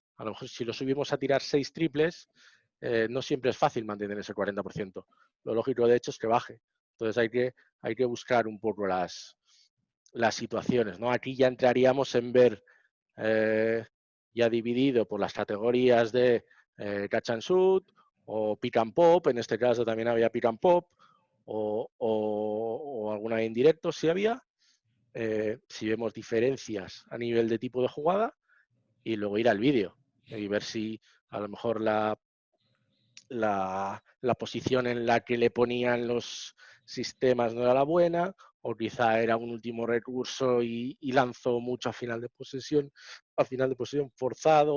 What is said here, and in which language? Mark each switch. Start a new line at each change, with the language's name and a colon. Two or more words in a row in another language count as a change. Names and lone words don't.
Spanish: A lo mejor si lo subimos a tirar 6 triples, no siempre es fácil mantener ese 40%. Lo lógico, de hecho, es que baje. Entonces hay que buscar un poco las situaciones, ¿no? Aquí ya entraríamos en ver ya dividido por las categorías de
English: catch and shoot
Spanish: o
English: pick and pop,
Spanish: en este caso también había
English: pick and pop,
Spanish: o alguna en directo si había, si vemos diferencias a nivel de tipo de jugada y luego ir al vídeo y ver si a lo mejor la posición en la que le ponían los sistemas no era la buena, o quizá era un último recurso y lanzó mucho a final de posesión forzado.